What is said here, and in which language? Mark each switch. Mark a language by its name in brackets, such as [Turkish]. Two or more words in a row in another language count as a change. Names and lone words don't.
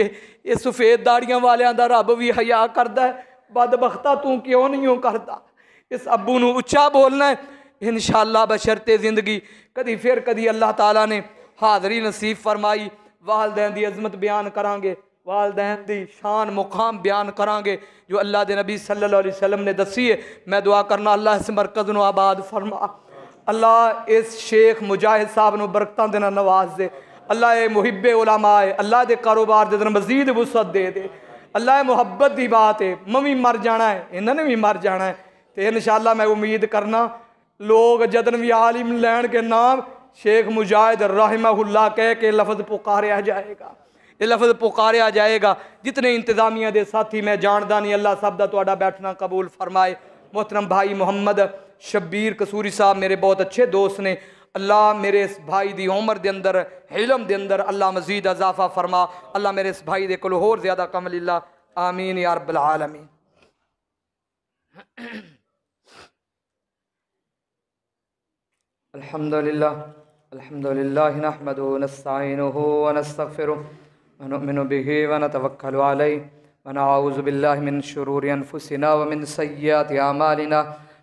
[Punjabi] یہ سفید داڑھیاں والیاں دا رب بھی حیا کردا ہے، بدبختا توں کیوں نہیں ہو کردا. اس ابو نوں اچا بولنا ہے ان شاء اللہ بشرطِ زندگی. کدی فیر کدی اللہ تعالیٰ نے حاضری نصیب فرمائی، والدین کی عظمت بیان کراں گے، والدین کی شان مقام بیان کراں گے جو اللہ کے نبی [Arabic] صلى الله عليه وسلم [Punjabi] نے دسی ہے. میں دعا کرنا اللہ اس مرکز نوں آباد فرما، اللہ اس شیخ مجاہد صاحب نوں برکتاں دے نال نواز دے. اللہ یہ محبِ علماء ہے، اللہ کے کاروبار دے مزید وسعت دے دے. اللہ محبت کی بات ہے، میں بھی مر جانا ہے، انہوں نے بھی مر جانا ہے. تو ان شاء اللہ میں امید کرنا لوک جدن بھی عالم لین کے نام شیخ مجاہد رحمہ اللہ کہہ کے لفظ پکاریا جائے گا، یہ لفظ پکاریا جائے گا. جتنے انتظامیہ کے ساتھی میں جاندا نہیں، اللہ سب دا تہاڈا بیٹھنا قبول فرمائے. محترم بھائی محمد شبیر قصوری صاحب میرے بہت اچھے دوست نے، اللہ میرے اس بھائی دی عمر دے اندر علم دے اندر اللہ مزید اضافہ فرما. اللہ میرے اس بھائی دے کول ہور زیادہ کم للہ, [Arabic] آمين يا رب العالمين. الحمد لله الحمد لله نحمده ونستعينه ونستغفره ونؤمن به ونتوكل عليه ونعوذ بالله من شرور أنفسنا ومن سيئات أعمالنا.